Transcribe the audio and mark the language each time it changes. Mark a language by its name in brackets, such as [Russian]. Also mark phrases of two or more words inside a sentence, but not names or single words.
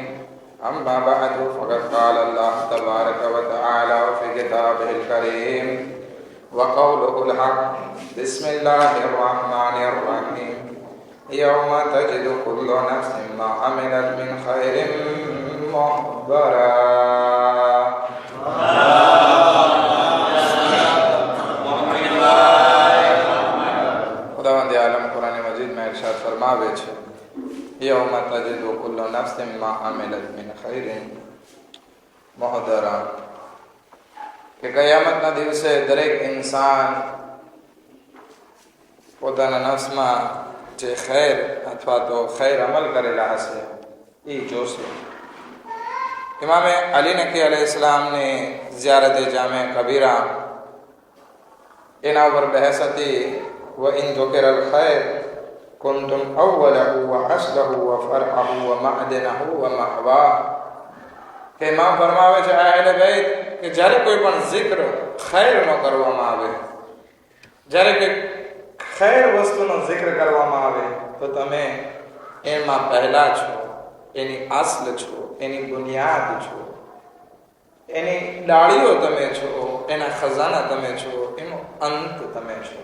[Arabic] أما بعد، فقد قال الله تبارك وتعالى في كتابه الكريم وقوله الحق. بسم الله الرحمن الرحيم. يوم تجد كل نفس ما عملت من خير محضرا. [Hindi] खुदावंद आलम कुरान मजीद में इरशाद [Gujarati] ફરમાવે છે, [Arabic] يوم تجد كل نفس ما عملت من خير محضرا, [Gujarati] કે કયામતના દિવસે દરેક ઇન્સાન પોતાના નફ્સમાં જે ખૈર અથવા તો ખૈર અમલ કરેલા હશે એ જોશે. ઇમામે અલી નકી અલૈહિસ્સલામની ઝિયારતે જામે કબીરા એના ઉપર બહેસ હતી. [Arabic] وإن ذكر الخير كنتم أوله وأصله وفرعه ومعدنه ومحواه. [Gujarati] કે ઇમામ ફરમાવે છે અહેલે બેત કે જ્યારે કોઈ પણ zikr ખૈરનો કરવામાં આવે, જ્યારે કે ખૈર વસ્તુનો zikr કરવામાં આવે તો તમે એમાં પહેલા છો, એની અસલ છો, એની બુનિયાદ છો, એની ડાળીઓ તમે છો, એના ખજાના તમે છો, એનો અંત તમે છો.